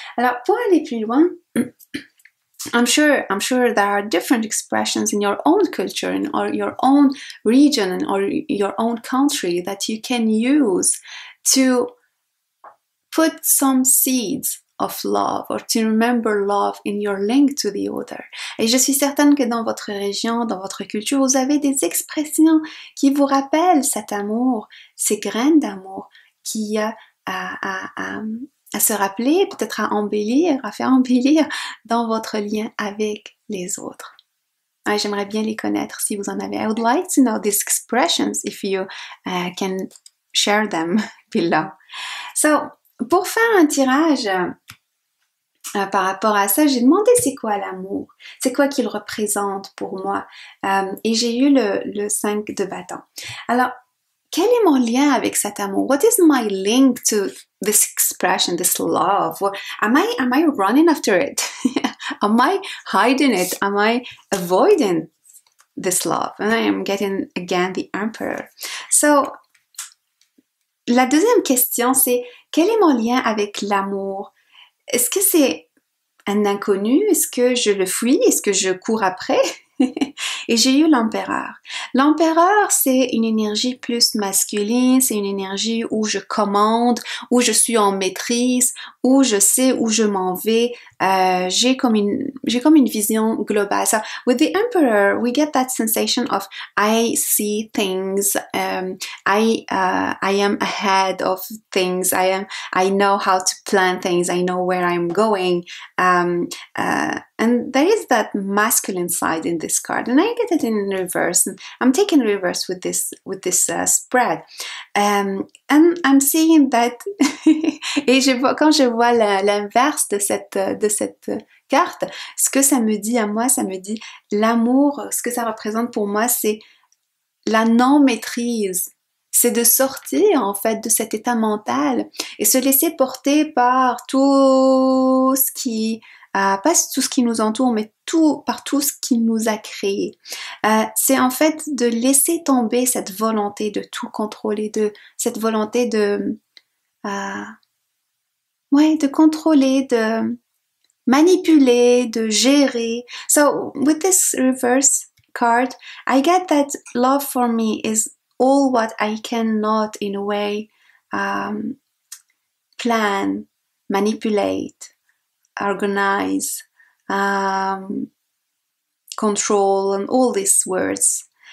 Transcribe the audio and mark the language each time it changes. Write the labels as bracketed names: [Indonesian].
[French] Alors pour aller plus loin, [English] I'm sure there are different expressions in your own culture or your own region or your own country that you can use to put some seeds of love or to remember love in your link to the other. [French] Et je suis certaine que dans votre région, dans votre culture, vous avez des expressions qui vous rappellent cet amour, ces graines d'amour qui a à se rappeler, peut-être à faire embellir dans votre lien avec les autres. J'aimerais bien les connaître si vous en avez. [English] I would like to know these expressions if you can share them below. [French] So, pour faire un tirage par rapport à ça, j'ai demandé c'est quoi l'amour, c'est quoi qu'il représente pour moi, et j'ai eu le 5 de bâton. Alors, quel est mon lien avec cet amour? [English] What is my link to this expression, this love? Am I running after it? Am I hiding it? Am I avoiding this love? And I am getting again the Emperor. [French] So, la deuxième question, c'est quel est mon lien avec l'amour? Est-ce que c'est un inconnu? Est-ce que je le fuis? Est-ce que je cours après? Et j'ai eu l'empereur. L'empereur, c'est une énergie plus masculine, c'est une énergie où je commande, où je suis en maîtrise, où je sais où je m'en vais. J'ai comme une vision globale. [English] So with the emperor, we get that sensation of I see things. I am ahead of things. I know how to plan things. I know where I'm going. And there is that masculine side in this card, and I get it in reverse. And I'm taking reverse with this spread, and I'm seeing that. [French] Et quand je vois l'inverse de cette carte, ce que ça me dit à moi, ça me dit l'amour. Ce que ça représente pour moi, c'est la non-maîtrise. C'est de sortir en fait de cet état mental et se laisser porter par tout ce qui pas tout ce qui nous entoure, mais par tout ce qui nous a créé. C'est en fait de laisser tomber cette volonté de tout contrôler, cette volonté de contrôler, de manipuler, de gérer. [English] So with this reverse card, I get that love for me is all what I cannot in a way plan, manipulate, organize, control, and all these words.